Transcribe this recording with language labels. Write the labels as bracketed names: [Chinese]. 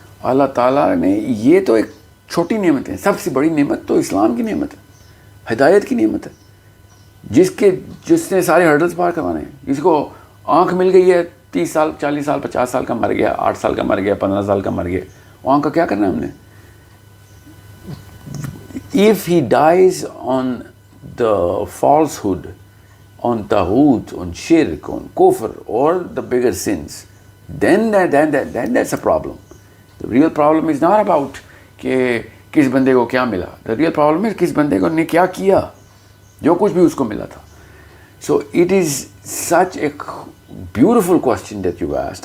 [Urdu] اللہ تعالیٰ نے یہ تو ایک چھوٹی نعمت ہے, سب سے بڑی نعمت تو اسلام کی نعمت ہے, ہدایت کی نعمت ہے, جس نے سارے ہرڈلز پار کروانے ہیں. جس کو آنکھ مل گئی ہے 30 سال 40 سال 50 سال کا مر گیا, 8 سال کا مر گیا, 15 سال کا مر گیا, وہ آنکھ کا کیا کرنا ہے ہم نے. [English] If he dies on the falsehood, on taghut, on shirk, on kufr, or the bigger sins, then that's a problem. The real problem is not about [Urdu] کہ کس بندے کو کیا ملا. [English] The real problem is [Urdu] کس بندے کو نے کیا کیا, جو کچھ بھی اس کو ملا تھا. [English] So it is such a beautiful question that you asked.